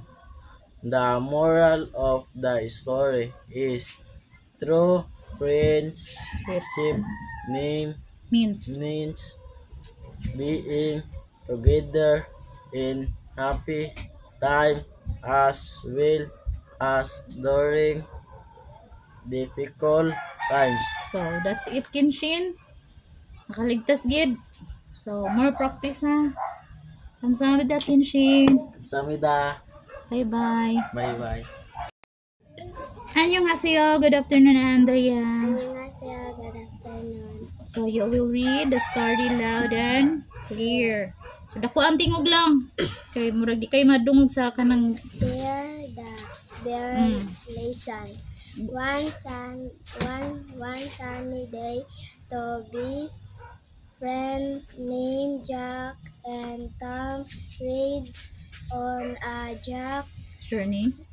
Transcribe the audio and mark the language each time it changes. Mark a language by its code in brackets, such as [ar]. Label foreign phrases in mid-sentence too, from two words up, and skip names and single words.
[en] The moral of the story is true friendship means being together in happy time as well as during difficult times. So, that's it, Kinshin. [hil] Nakaligtas, gid. [en] So, more practice na. Kamsahamnida, Kinshin. [ko] Samida. [en] Bye-bye. Bye-bye. [ko] Annyeonghaseyo. [en] Good afternoon, Andrea. Annyeonghaseyo, good afternoon. So, you will read the story loud and clear. So, [ceb] dako ang tingog lang. Kay murag di kay madungog sa kanang [en] Bear lesson. One sunny day, two best friends named Jack and Tom went on a journey